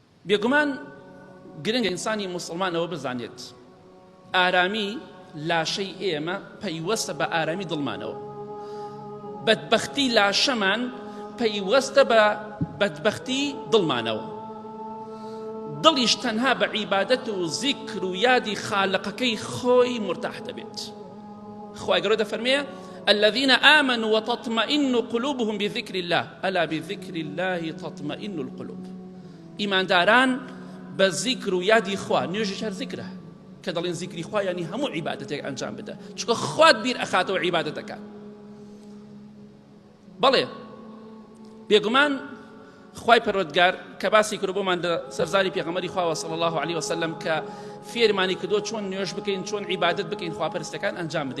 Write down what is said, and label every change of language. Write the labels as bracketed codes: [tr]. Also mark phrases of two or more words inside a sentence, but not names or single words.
[ckb] بێگومان گرنگە ئینسانی موسڵمانەوە بزانێت ئارامی لاشەی ئێمە پەیوەستە بە ئارامی دڵمانەوە، بەدبەختی لاشەمان پەیوەستە بە بەدبەختی دڵمانەوە. دڵیش تەنها بە عیبادەت و زیکر و یادی خالقەکەی خۆی مرتاح دەبێت. خوای گەورە دەفەرمێ [ar] الذين آمنوا وتطمئن قلوبهم بذكر الله ألا بذكر الله تطمئن القلوب. [ckb] ئیمانداران بە زیکر و یادی خوا، نوێژیش هەر زیکرە کە دەڵێن زیکری خوا یعنی هەموو عیبادەتێک ئەنجام بدە، چونکە خوات بیر ئەخاتەوە عیبادەتەکە. بەڵێ بێگومان خوای پەروەردگار کە باسی کرد بۆمان لە سەرزاری پێغەمبەری خوا [ar] صلی الله علیه وسلم [ckb] کە فێرمانی کردووە چۆن نوێژ بکەین، چۆن عیبادەت بکەین، خواپەرستەکان ئەنجام بدەین.